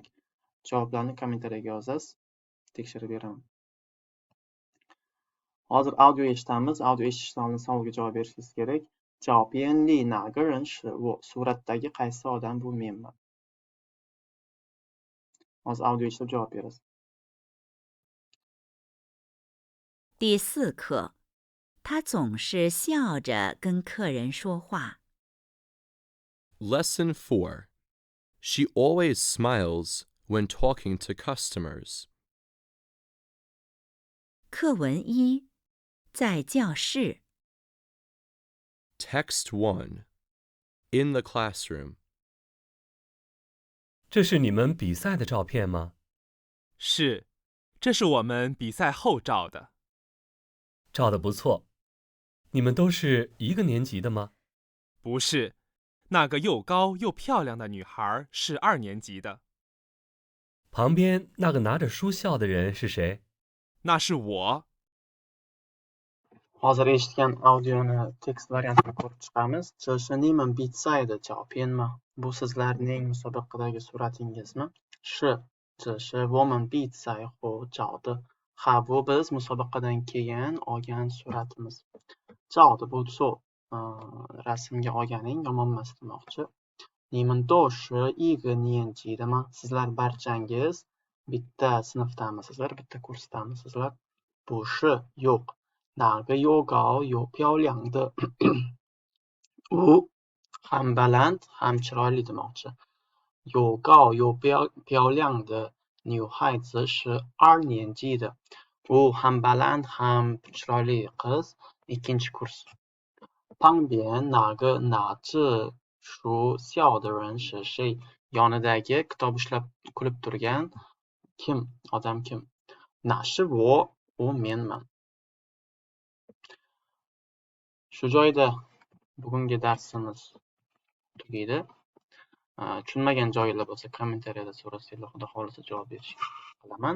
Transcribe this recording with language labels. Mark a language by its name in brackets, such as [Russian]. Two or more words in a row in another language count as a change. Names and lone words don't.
[Uzbek] Javoblarni kommentariyaga yozasiz, tekshirib beraman. Hozir audio eshitamiz. Audio eshitishdan oldin savolga javob berishingiz kerak. Javob li [Chinese] 哪个人是我, [Uzbek] suratdagi qaysi odam bu menman. Hozir audio eshitib javob berasiz. [Chinese] 第4课，他总是笑着跟客人说话。 [English] Lesson 4. She always smiles when talking to customers. [Chinese] 课文1，在教室。 [English] Text 1. In the classroom. [Chinese] 这是你们比赛的照片吗？是，这是我们比赛后照的。照得不错。你们都是一个年级的吗？不是，那个又高又漂亮的女孩是2年级的。旁边那个拿着书笑的人是谁？那是我。 [Uzbek] Hozir eshitgan audioni tekst variantini ko'rib chiqamiz. [Chinese] 这是你们比赛的照片吗? [Uzbek] Bu sizlarning musobaqadagi suratingizmi? [Chinese] 是，这是我们比赛后照的. [Uzbek] Ha, bu biz musobaqadan keyin olgan suratimiz. [Chinese] 照的不错, [Uzbek] rasmga olganing yomonmas demoqchi. [Chinese] 你们都是一个年级的吗? [Uzbek] Sizlar barchangiz bitta sinfdamisizlar, bitta kursdamisizlar? [Chinese] 不是, [Uzbek] yo'q. [Chinese] 哪个又高又漂亮的 [Uzbek] u ham baland ham chiroyli demoqchi. [Chinese] 又高又漂亮的女孩子是2年级的. [Uzbek] U ham baland ham chiroyli qiz 2 kurs. [Chinese] 旁边那个拿着书笑的人是谁? [Uzbek] Yonidagi kitob ushlab kulib turgan kim? Odam kim? [Chinese] 那是我, [Uzbek] u menman. Shu joyda bugungi darsimiz tugaydi. Tushunmagan joylar bo'lsa kommentariyada so'rasanglar, xudo xolisa javob berishga qilaman.